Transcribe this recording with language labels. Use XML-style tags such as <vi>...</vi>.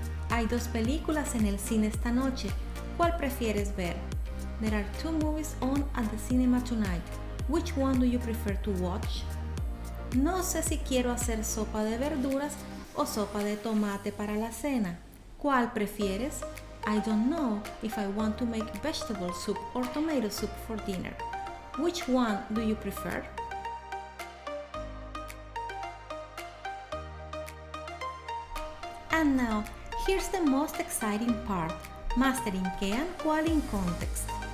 <es>Hay 2 películas en el cine esta noche. ¿Cuál prefieres ver?</es> <en>There are 2 movies on at the cinema tonight. Which one do you prefer to watch?</en> <es>No sé si quiero hacer sopa de verduras o sopa de tomate para la cena. ¿Cuál prefieres?</es> <en>I don't know if I want to make vegetable soup or tomato soup for dinner. Which one do you prefer? And now, here's the most exciting part, mastering qué and cuál in context.</en>